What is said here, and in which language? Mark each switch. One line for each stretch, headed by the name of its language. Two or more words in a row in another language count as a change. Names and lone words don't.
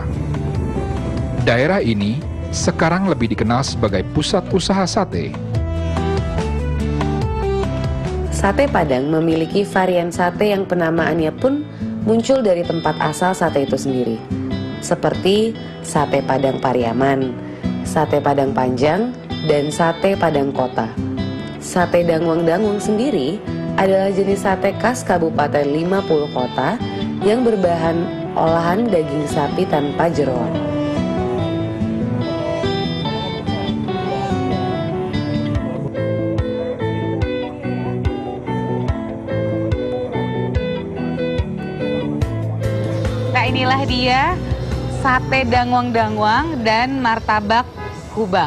Indonesian: Daerah ini sekarang lebih dikenal sebagai pusat usaha sate. Sate Padang memiliki varian sate yang penamaannya pun muncul dari tempat asal sate itu sendiri. Seperti sate Padang Pariaman, sate Padang Panjang, dan sate Padang Kota. Sate Dangwang-Dangwang sendiri adalah jenis sate khas Kabupaten 50 Kota yang berbahan olahan daging sapi tanpa jeroan. Nah, inilah dia sate Dangwang-Dangwang dan martabak Kubang.